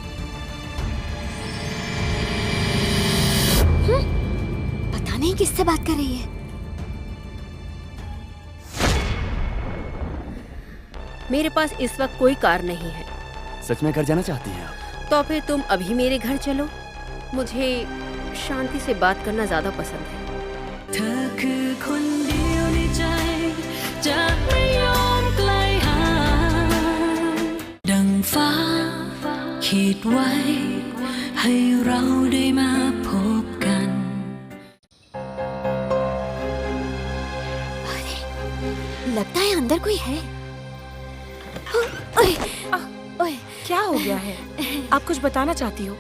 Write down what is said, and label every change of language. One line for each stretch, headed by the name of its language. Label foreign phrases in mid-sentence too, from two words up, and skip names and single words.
Hindi: पता नहीं किससे बात कर रही है। मेरे पास इस वक्त कोई कार नहीं है। सच में घर जाना चाहती हैं आप? तो फिर तुम अभी मेरे घर चलो। मुझे शांति से बात करना ज्यादा पसंद है।
Thai: เธอคือคนเดียวในใจจะไม่ยอมไกลห่างดังฟ้าขีดไว้ให้เราได้มาพบกัน
Hindi: लगता है अंदर कोई है। ओए, ओए, क्या हो गया है? आप कुछ बताना चाहती हो?